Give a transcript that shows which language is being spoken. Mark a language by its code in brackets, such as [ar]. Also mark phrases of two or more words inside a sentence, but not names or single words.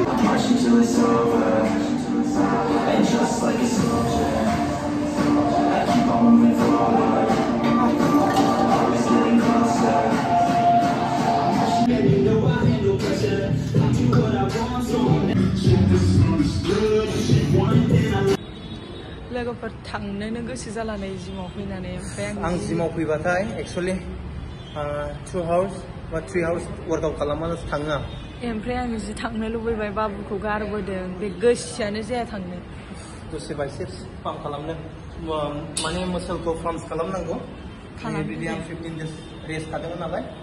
[en] I'm marching till it's over. And just like a soldier, I keep on moving forward. Always getting closer. And you know I handle pressure. I do what I want, so misunderstood. She wanted and I [brx] लोगोफोर थांनोनो गोसो जाला नै जिमाव फैनानै ओमफ्राय आं जिमाव फैबाथाय एक्चुअली 2 hours बा 3 hours वर्कआउट खालामनानैसो थाङो आं ओमफ्राय आं जि थांनो लुबैबाय बाबुखौ गारबोदों बे गोसोआनो जाया थांनो दसे [en] biceps pump [brx] खालामनो माने मसलखौ फार्म्स खालामनांगौ बिदि आं 15 [en] days rest [brx] थादोंमोन नालाय